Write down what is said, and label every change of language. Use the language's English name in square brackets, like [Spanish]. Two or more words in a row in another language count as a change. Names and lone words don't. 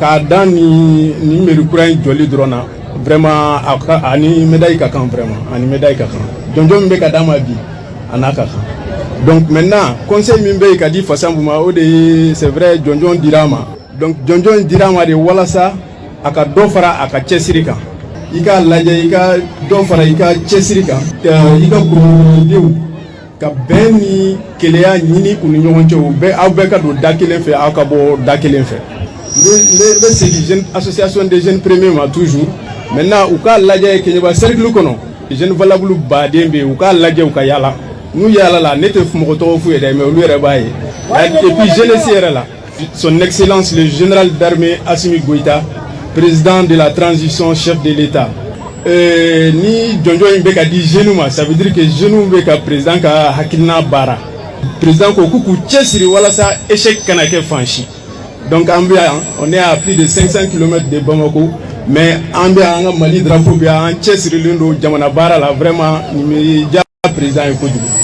[Bambara] k'a dan ni mairie kura in jɔli dɔrɔn na vraiment ani médaille ka kan vraiment ani médaille ka kan jɔnjɔn min bɛ ka d'a ma bi a n'a ka kan [French] donc maintenant [Bambara] conseil min bɛ yen ka di Fasanbu ma o de ye [French] c'est vrai [Bambara] jɔnjɔn dira a ma donc jɔnjɔn dira a ma de walasa a ka dɔ fara a ka cɛsiri kan i k'a lajɛ i ka dɔ fara i ka cɛsiri kan i ka kurundenw ka bɛn ni keleya ɲini u ni ɲɔgɔn cɛ u bɛɛ aw bɛɛ ka don da kelen fɛ aw ka bɔ da kelen fɛ n bɛ segin [French] association des jeunes premiers [Bambara] ma [French] toujours maintenant [Bambara] u k'a lajɛ Keɲeba cercle kɔnɔ [French] jeune valable [Bambara] baden bɛ yen u k'a lajɛ u ka yaala n'u yaala la ne tɛ mɔgɔ tɔgɔ f'u ye dɛ mais olu yɛrɛ b'a ye [French] et puis jeunesse [Bambara] yɛrɛ la [French] son excellence le général d'armée Assimi Goïta président de la transition chef de l'État [Bambara] ni jɔnjɔn in bɛ ka di jeunes ma [French] ça veut dire que jeunes [Bambara] bɛ ka président ka hakilina baara président ko k'u cɛsiri walasa échec kana kɛ fan si donc an bɛ yan [French] on est à plus de 500 km de Bamako mais [Bambara] an bɛ yan an ka Mali drapeau bɛ yan an cɛsirilen don jamana baara la vraiment nin bɛ diya président ye kojugu.